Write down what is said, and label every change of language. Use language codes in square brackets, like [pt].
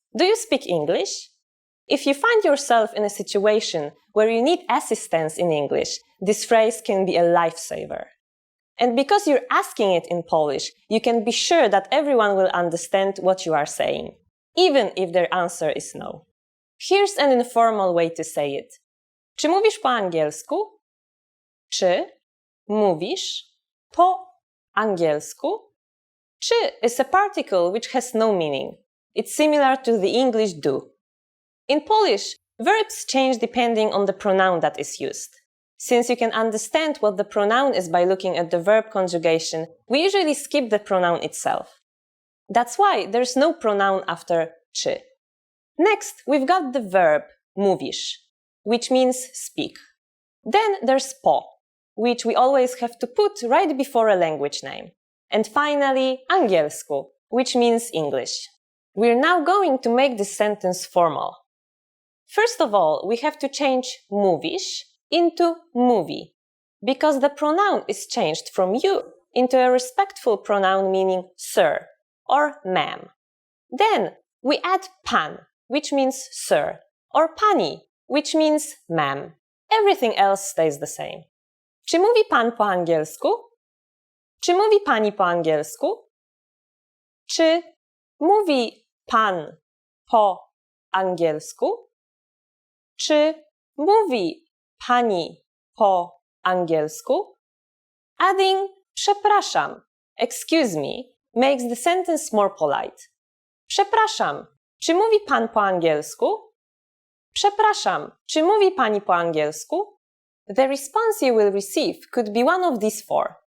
[en] Do you speak English? If you find yourself in a situation where you need assistance in English, this phrase can be a lifesaver. And because you're asking it in Polish, you can be sure that everyone will understand what you are saying, even if their answer is no. Here's an informal way to say it. [pl] Czy mówisz po angielsku? Czy mówisz po angielsku? [en] Czy is a particle which has no meaning. It's similar to the English do. In Polish, verbs change depending on the pronoun that is used. Since you can understand what the pronoun is by looking at the verb conjugation, we usually skip the pronoun itself. That's why there's no pronoun after czy. Next, we've got the verb mówisz, which means speak. Then there's po, which we always have to put right before a language name. And finally, angielsku, which means English. We're now going to make this sentence formal. First of all, we have to change mówisz into mówi, because the pronoun is changed from you into a respectful pronoun meaning sir or ma'am. Then we add pan, which means sir, or pani, which means ma'am. Everything else stays the same. [pl] Czy mówi pan po angielsku? Czy mówi pani po angielsku? Czy mówi pan po angielsku? Czy mówi pani po angielsku? [en] Adding przepraszam, excuse me, makes the sentence more polite. [pl] Przepraszam, czy mówi pan po angielsku? Przepraszam, czy mówi pani po angielsku? [en] The response you will receive could be one of these four.